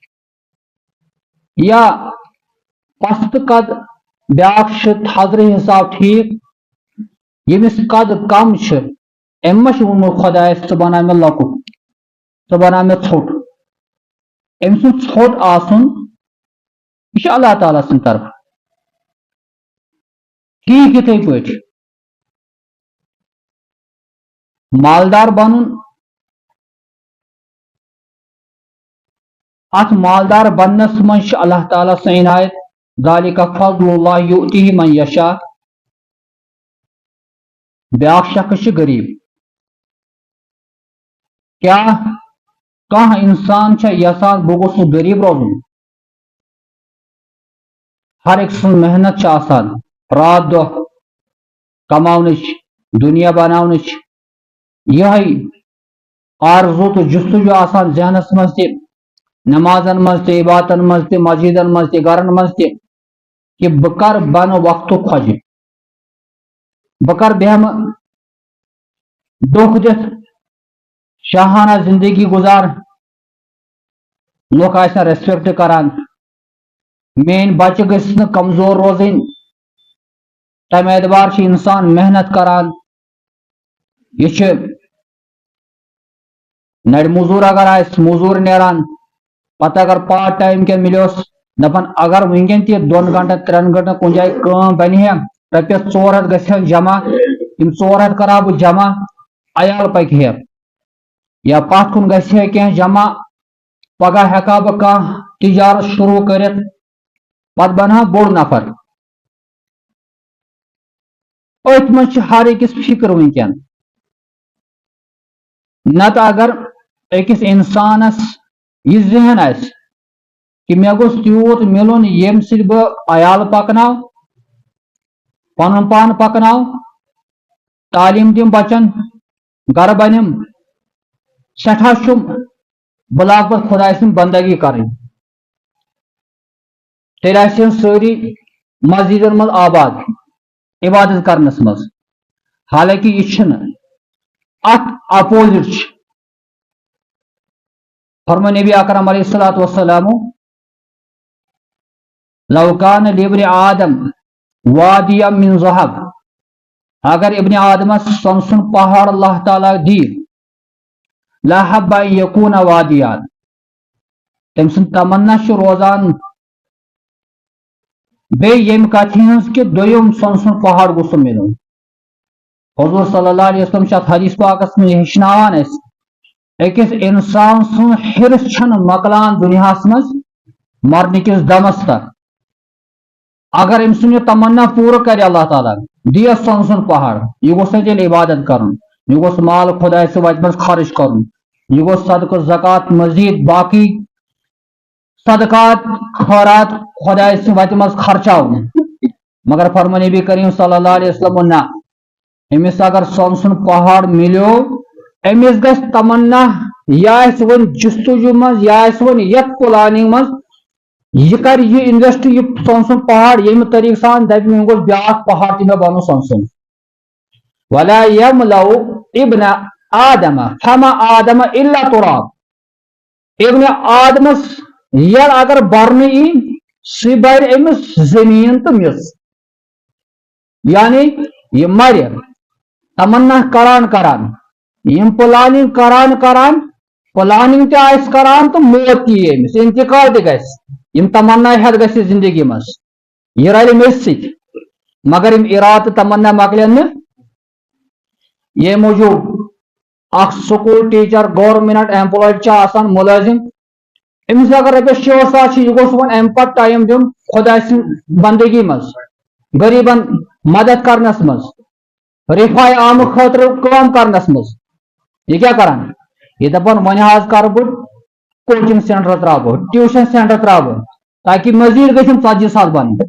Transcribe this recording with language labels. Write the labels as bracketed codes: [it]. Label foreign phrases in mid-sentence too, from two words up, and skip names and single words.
[ks] یا پست قد بیاکھ تھزر حساب ٹھیک یمس قد کم ام وونمت خدایس ژٕ بنا مے لۄکُٹ ژٕ بنا مے ژھوٹ ام سُنٛد ژھوٹ آسن یہ اللہ تعالیٰ سٕنٛدِ طرف ٹھیک یتھے پٲٹھۍ مالدار بنن ات مالدار بننس مز اللہ تعالیٰ سن عنایت [ar] ذالک فضل اللہ یؤتیہ من یشاء [ks] بیاکھ شخص غریب کیا کانٛہہ انسان یژھان بہ گوٚژھس غریب روزن ہر ایک سن محنت آسان رات دہ کماونچ دنیا بناونچ یہ آرزو تو جستجو آسان ذہنس مز تہ نمازن مز تہ عبادتن مز تہ مسجدن مز تہ گرن مز تہ کہ بہ کر بنہ وقت کھوجہ بہ کر بیہم دکھ دتھ شاہانہ زندگی گزار لوگ آسن ریسپیکٹ کران مین بچہ گھس نہ کمزور روزن تمہ اعتبار انسان محنت کران یہ نڑ موزور اگر موزور نیران پتہ اگر [en] part time [ks] کیا ملیوس دپان اگر ونکین تہ 2 گھنٹن 3 گھنٹن کن جائے کام بنہ رپیس 400 گھن جمع تم 400 کرا بہ جمع عیال پکہ یا پتھ کن گھے کی جمع پگہ ہیکا بہ کانٛہہ تجارت شروع کرت پتہ بنہا بوڑ نفر ات مز ہر أکس فکر ونکین نت اگر أکس انسانس یہ ذہن کہ مے گوٚژھ تیوت ملن یم سۭتۍ بہ عیال پکناو پنن پان پکناو تعلیم دم بچن گر بنم سٹھا چھم بلاک پہ خدا سن بندگی کریں تیل آسن ساری مسجدن مز آباد عبادت کرنس مز حالانکہ یہ ات اپوزٹ فرما نبی اکرم [ar] علیہ الصلوۃ والسلام لو کان لابن آدم وادیا من ذہب [ks] اگر ابن آدمس سون سن پہاڑ اللہ تعالیٰ دی [ar] لحب ان یکون وادیان [ks] تم سن تمنا روزان بیم کتھ ہز کہ دویم سون سن پہاڑ گوس ملن حضور [ar] صلی اللہ علیہ وسلم [ks] شاید حدیث پاکس میں ہچنان اس اکس انسان سن حرص چھن مکلان دنیا مز مرنے کس دمس تک اگر ام سن یہ تمنا پور کر اللہ تعالیٰ دیس سون سن پہاڑ یہ گوس تیل عبادت کرن یہ گوس مال خدا سے وت مز خرچ کرن یہ گوس صدقہ زکات مزید باقی صدقات خیرات خدا سے وت مز خرچاؤن مگر فرما نبی کریم [ar] صلی اللہ علیہ وسلم [ks] نہ امس اگر سون سن پہاڑ ملو امس گھ تمنا یہ ون جستجو مز یہ ون یت پلاننگ مز یہ کر یہ انویسٹ یہ سون سن پہاڑ یم طریقہ سان دپ میں گوس بیاکھ پہاڑ تہ مے بنو سون سن ولا یملو ابن آدم [ar] فما آدم الا تراب [ks] ابن آدمس یل اگر برن سی بر امس زمین تو مس یعنی یہ مر تمنا کران یم پلاننگ کران پلاننگ تہ آس کران تو موت تی امس انتقال تہ گژھِ یم تمنا ہیت گژھِ زندگی مز یہ رلہِ میٚژِ سۭتۍ مگر یم ارادہ تمنا مکلن نہٕ یہ موجود اخ [en] school teacher government employed [ks] آسان ملازم امس اگر رۄپیس 6,000 یہ گوس ون ام پتہ ٹائم دن خدا سٕنٛدِ بندگی مز غریبن مدد کرنس مز رفاع عام خاطر کٲم کرنس مز یہ کیا کران یہ دپان ون حظ کر بہٕ [en] coaching center [ks] تراو [en] tuition center [ks] تراو تاکہ مزید گھم 40,000 بن